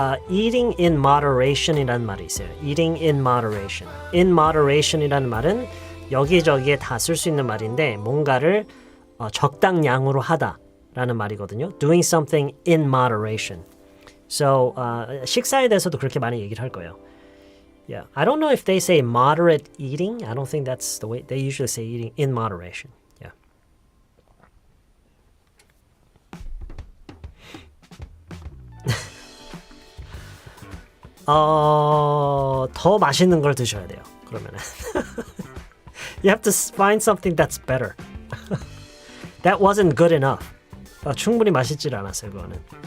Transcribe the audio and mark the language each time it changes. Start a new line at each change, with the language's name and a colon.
English: Eating in moderation
Korean: 이라는 말이 있어요.
English: Eating in moderation. In moderation
Korean: 이라는 말은 여기저기에 다 쓸 수 있는 말인데 뭔가를 적당량으로 하다라는 말이거든요.
English: Doing something in moderation.
Korean: So 식사에 대해서도 그렇게 많이 얘기를 할 거예요.
English: Yeah, I don't know if they say moderate eating. I don't think that's the way they usually say eating in moderation. Yeah.
Korean: 더 맛있는 걸 드셔야 돼요. 그러면은
English: you have to find something that's better. That wasn't good enough.
Korean: 충분히 맛있질 않았어요, 그거는.